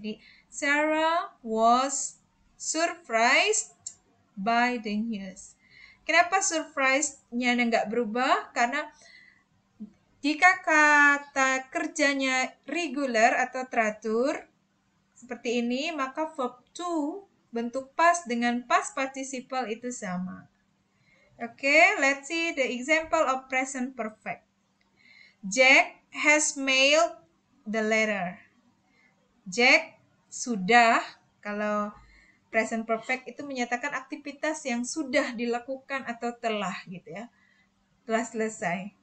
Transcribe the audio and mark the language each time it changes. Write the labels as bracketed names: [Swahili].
[English] Jadi Sarah was surprised by the news. [Indonesian] Kenapa surprise-nya nggak berubah? Karena jika kata kerjanya regular atau teratur seperti ini, maka verb to bentuk past dengan past participle itu sama. [English] Okay, let's see the example of present perfect. Jack has mailed the letter. [Indonesian] Jack sudah, kalau present perfect itu menyatakan aktivitas yang sudah dilakukan atau telah gitu ya. Telah selesai.